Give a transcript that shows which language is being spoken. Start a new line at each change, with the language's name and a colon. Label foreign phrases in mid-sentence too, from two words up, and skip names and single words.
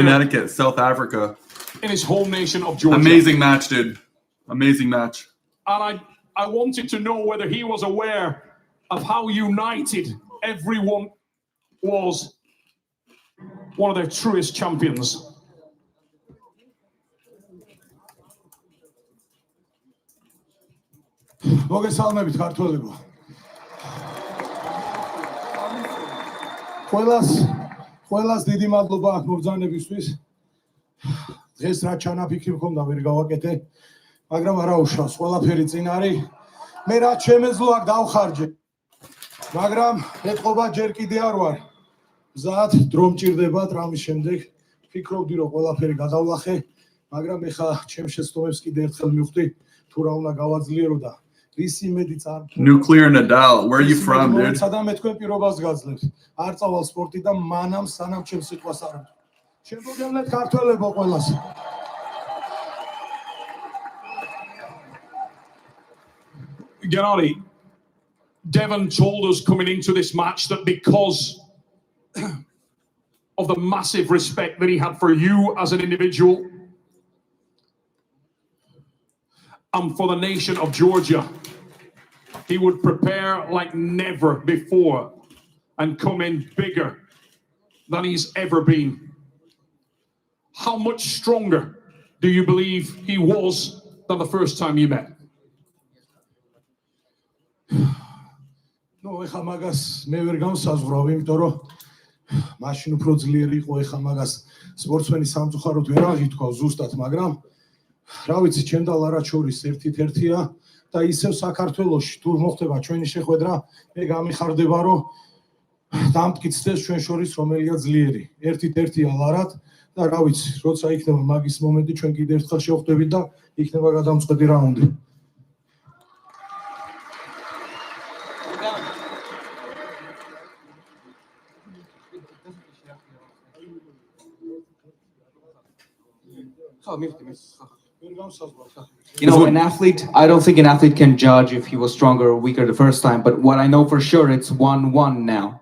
English: Connecticut, South Africa. In his home nation of Georgia. Amazing match, dude. Amazing match. And I wanted to know whether he was aware of how united everyone was, one of their truest champions.
Georgian: მოგესალმებით ქართველებო. ყველას დიდი მადლობა მობრძანებისთვის. დღეს რა ჩანაფიქრი მქონდა ვერ გავაკეთე, მაგრამ არა უშავს, ყველაფერი წინ არის. მე რაც შემეძლო აქ დავხარჯე. მაგრამ ეთყობა ჯერ კიდე არ ვარ. მზად დრო მჭირდება ტრამვის შემდეგ. ფიქრობდი რომ ყველაფერი გადავლახე, მაგრამ ეხა ჩემს შეცდომებს კიდე ერთხელ მივხვდი თუ რა უნდა გავაძლიერო და
English: Nuclear Nadal, where are you from, dude?
Georgian: სადამე თქვენ პირობას გაძლევთ. არ წავალ სპორტიდან მანამ სანამ ჩემს სიტყვას არ ამბობ. შემოგევლეთ ქართველებო ყველას.
English: Gennady, Devon told us coming into this match that because of the massive respect that he had for you as an individual and for the nation of Georgia, he would prepare like never before and come in bigger than he's ever been. How much stronger do you believe he was than the first time you met?
Georgian: ნუ ეხა მაგას მე ვერ გამსაზღვრავ, იმიტომ რომ მაშინ უფრო ძლიერი იყო, ეხა მაგას სპორტსმენი სამწუხაროდ ვერ აღითქვა ზუსტად, მაგრამ რა ვიცი, ჩემ და ლარას შორის ერთით-ერთია და ისევ საქართველოში თუ მოხდება ჩვენი შეხვედრა, მე გამიხარდება, რომ დამტკიცდეს ჩვენ შორის რომელია ძლიერი. ერთით-ერთია ლარად და რა ვიცი, როცა იქნება მაგის მომენტი, ჩვენ კიდე ერთხელ შევხვდებით და იქნება გადამწყვეტი რაუნდი.
English: You know, an athlete, I don't think an athlete can judge if he was stronger or weaker the first time, but what I know for sure, it's 1-1 now.